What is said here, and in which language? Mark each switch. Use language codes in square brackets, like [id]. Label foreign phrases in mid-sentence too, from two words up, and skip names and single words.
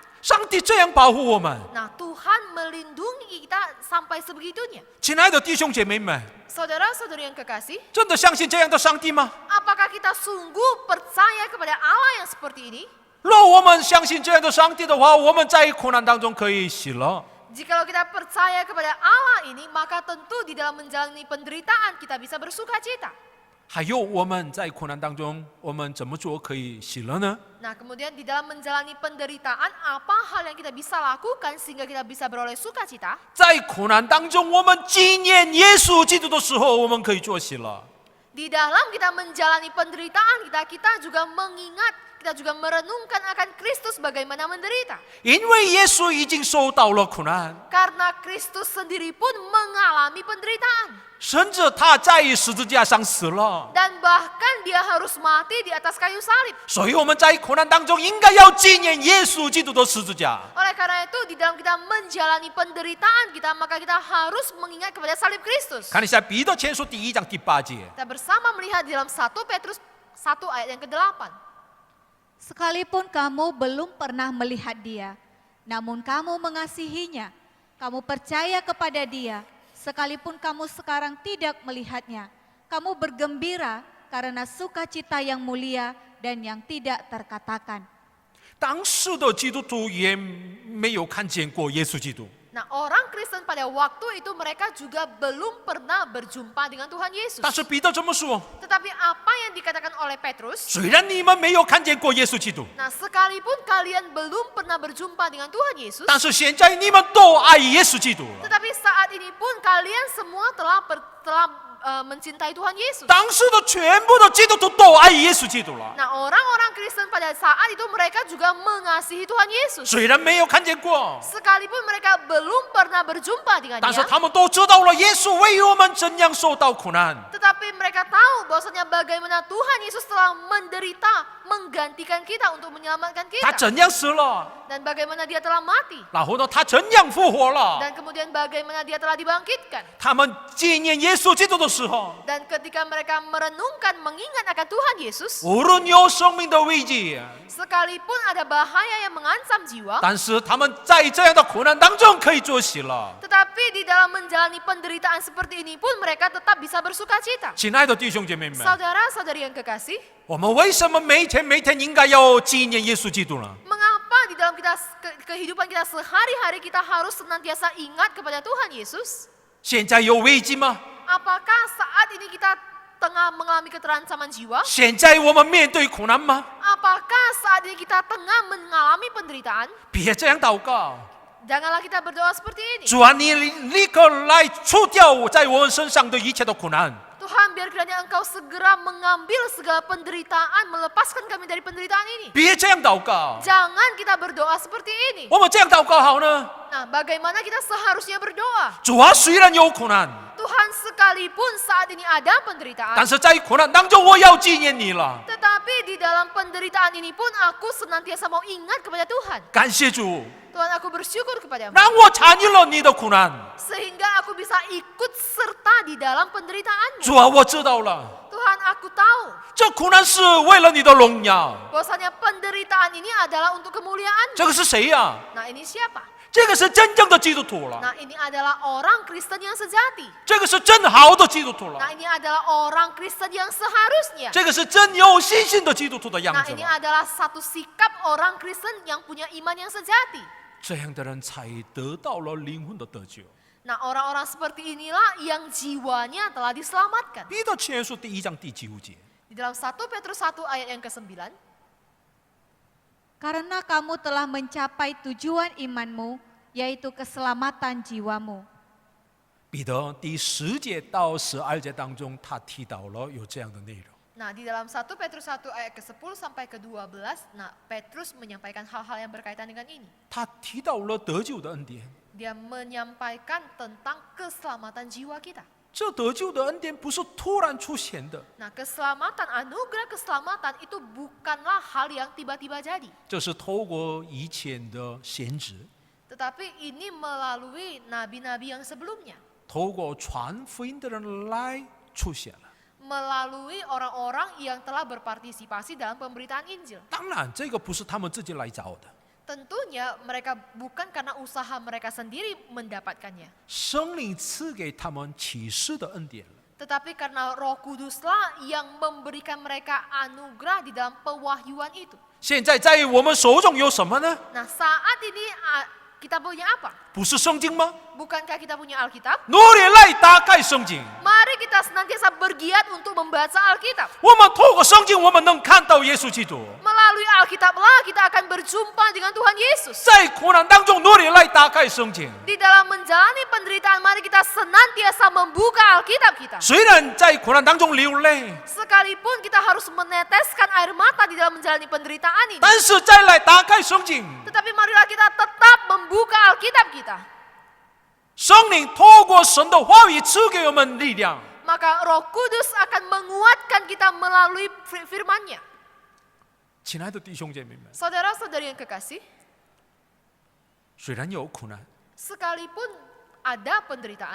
[zh] 上帝这样保护我们， [id] Nah, Tuhan melindungi kita sampai sebegitunya. [zh] 亲爱的弟兄姐妹们， [id] Saudara-saudari yang kekasih, [zh] 真的相信这样的上帝吗？ [id] apakah kita sungguh percaya kepada Allah yang seperti ini? [zh] 若我们相信这样的上帝的话，我们在苦难当中可以喜乐。 [id] Jikalau kita percaya kepada Allah ini, maka tentu di dalam menjalani penderitaan kita bisa bersuka cita. [zh] 还有我们在苦难当中，我们怎么做可以喜乐呢？ [id] Nah, kemudian di dalam menjalani penderitaan, apa hal yang kita bisa lakukan sehingga kita bisa beroleh sukacita? [zh] 在苦难当中，我们纪念耶稣基督的时候，我们可以做喜乐。 [id] Di dalam kita menjalani penderitaan kita juga mengingat, kita juga merenungkan akan Kristus bagaimana menderita. [zh] 因为耶稣已经受到了苦难， [id] Karena Kristus sendiri pun mengalami penderitaan. [zh] 甚至他在十字架上死了。 [id] Dan bahkan dia harus mati di atas kayu salib. [zh] 所以我们在苦难当中应该要纪念耶稣基督的十字架。 [id] Oleh karena itu, di dalam kita menjalani penderitaan kita, maka kita harus mengingat kepada salib Kristus. [zh] 看一下彼得前书第1章第8节。 [id] Kita bersama melihat di dalam 1 Petrus 1 ayat yang ke-8. Sekalipun kamu belum pernah melihat dia, namun kamu mengasihinya, kamu percaya kepada dia, sekalipun kamu sekarang tidak melihatnya, kamu bergembira karena sukacita yang mulia dan yang tidak terkatakan. [zh] 当时的基督徒也没有看见过耶稣基督， [id] Nah, orang Kristen pada waktu itu mereka juga belum pernah berjumpa dengan Tuhan Yesus. [zh] 但是彼得这么说： [id] Tetapi apa yang dikatakan oleh Petrus? [zh] 虽然你们没有看见过耶稣基督， [id] Nah, sekalipun kalian belum pernah berjumpa dengan Tuhan Yesus, [zh] 但是现在你们都爱耶稣基督了。 [id] tetapi saat ini pun kalian semua telah mencintai Tuhan Yesus. [zh] 当时的全部的基督徒都爱耶稣基督了， [id] Nah, orang-orang Kristen pada saat itu mereka juga mengasihi Tuhan Yesus. [zh] 虽然没有看见过， [id] Sekalipun mereka belum pernah berjumpa [zh] 但是 [id] dengannya, [zh] 他们都知道了耶稣为我们怎样受到苦难。 [id] tetapi mereka tahu bahwasanya bagaimana Tuhan Yesus telah menderita, menggantikan kita untuk menyelamatkan [zh] 他 [id] kita. [zh] 怎样死了， [id] Dan bagaimana dia telah mati. [zh] 然后呢，他怎样复活了。 [id] Dan kemudian bagaimana dia telah dibangkitkan. [zh] 他们纪念耶稣基督的时候， [id] Dan ketika mereka merenungkan, mengingat akan Tuhan Yesus, [zh] 无论有生命的危机， [id] sekalipun ada bahaya yang mengancam jiwa, [zh] 但是他们在这样的苦难当中可以做喜乐。 [id] tetapi di dalam menjalani penderitaan seperti ini pun mereka tetap bisa bersuka cita. [zh] 亲爱的弟兄姐妹们， [id] Saudara-saudari yang kekasih, [zh] 我们为什么每天应该要纪念耶稣基督呢？ [id] mengapa di dalam kehidupan kita sehari-hari kita harus senantiasa ingat kepada Tuhan Yesus? [zh] 现在有危机吗？ [id] Apakah saat ini kita tengah mengalami keterancaman jiwa? [zh] 现在我们面对苦难吗？ [id] Apakah saat ini kita tengah mengalami penderitaan? [zh] 别这样祷告， [id] Janganlah kita berdoa seperti ini. [zh] 主啊，你立刻来除掉在我们身上的一切的苦难。 [id] Tuhan, biar kiranya Engkau segera mengambil segala penderitaan, melepaskan kami dari penderitaan ini. [zh] 别这样祷告。 [id] Jangan kita berdoa seperti ini. [zh] 我们这样祷告好呢？ [id] Nah, bagaimana kita seharusnya berdoa? [zh] 主啊，虽然有苦难， [id] Tuhan, sekalipun saat ini ada penderitaan, [zh] 但是在苦难当中，我要纪念你了。 [id] tetapi di dalam penderitaan ini pun aku senantiasa mau ingat kepada Tuhan. [zh] 感谢主， [id] Tuhan, aku bersyukur kepadamu. [zh] 让我参与了你的苦难。 [id] Sehingga aku bisa ikut serta di dalam penderitaanmu. [zh] 主啊，我知道了， [id] Tuhan, aku tahu [zh] 这苦难是为了你的荣耀。 [id] bahwasanya penderitaan ini adalah untuk kemuliaan. [zh] 这个是谁呀、 [id] Nah, ini siapa? [zh] 这个是真正的基督徒了， [id] Nah, ini adalah orang Kristen yang sejati. [zh] 这个是真好的基督徒了， [id] Nah, ini adalah orang Kristen yang seharusnya. [zh] 这个是真有信心的基督徒的样 [id] Nah, [zh] 子 [id] ini [zh] 了。 [id] adalah satu sikap orang Kristen yang punya iman yang sejati. [zh] 这样的人才得到了灵魂的得救。 [id] Nah, orang-orang seperti inilah yang jiwanya telah diselamatkan. [zh] 彼得前书第1章第9节， [id] Di dalam 1 Petrus 1 ayat yang ke-9, Karena kamu telah mencapai tujuan imanmu, yaitu keselamatan jiwamu. [zh] 彼得第10节到12节当中，他提到了有这样的内容。 [id] nah di dalam 1 Petrus 1 ayat ke-10 sampai ke-12, nah Petrus menyampaikan hal-hal yang berkaitan dengan ini. [zh] 他提到了得救的恩典， [id] Dia menyampaikan tentang keselamatan jiwa kita. [zh] 这得救的恩典不是突然出现的， [id] Nah, keselamatan, anugerah keselamatan itu bukanlah hal yang tiba-tiba jadi. [zh] 这是透过以前的先知， [id] Tetapi ini melalui nabi-nabi yang sebelumnya. [zh] 透过传福音的人来出现了。 [id] Melalui orang-orang yang telah berpartisipasi dalam pemberitaan Injil. [zh] 当然，这个不是他们自己来找的， [id] Tentunya mereka bukan karena usaha mereka sendiri mendapatkannya. [zh] 圣灵赐给他们启示的恩典了。 [id] Tetapi karena Roh Kuduslah yang memberikan mereka anugerah di dalam pewahyuan itu. [zh] 现在在我们手中有什么呢？ [id] Nah, saat ini kita punya apa? [zh] 不是圣经吗？ [id] Bukankah kita punya Alkitab? [zh] 努力来打开圣经。 [id] Mari kita senantiasa bergiat untuk membaca Alkitab. [zh] 我们透过圣经，我们能看到耶稣基督。 [id] Melalui Alkitablah kita akan berjumpa dengan Tuhan Yesus. [zh] 在苦难当中努力来打开圣经。 [id] Di dalam menjalani penderitaan, mari kita senantiasa membuka Alkitab kita. [zh] 虽然在苦难当中流泪， [id] Sekalipun kita harus meneteskan air mata di dalam menjalani penderitaan ini. [zh] 但是再来打开圣经， [id] Tetapi marilah kita tetap membuka Alkitab kita. [zh] 圣灵透过神的话语赐给我们力量。 [id] Maka Roh Kudus akan menguatkan kita melalui firman-Nya. [zh] 亲爱的弟兄姐妹们， [id] Saudara-saudari yang kekasih, [zh] 虽然有苦难， [id] sekalipun ada penderitaan,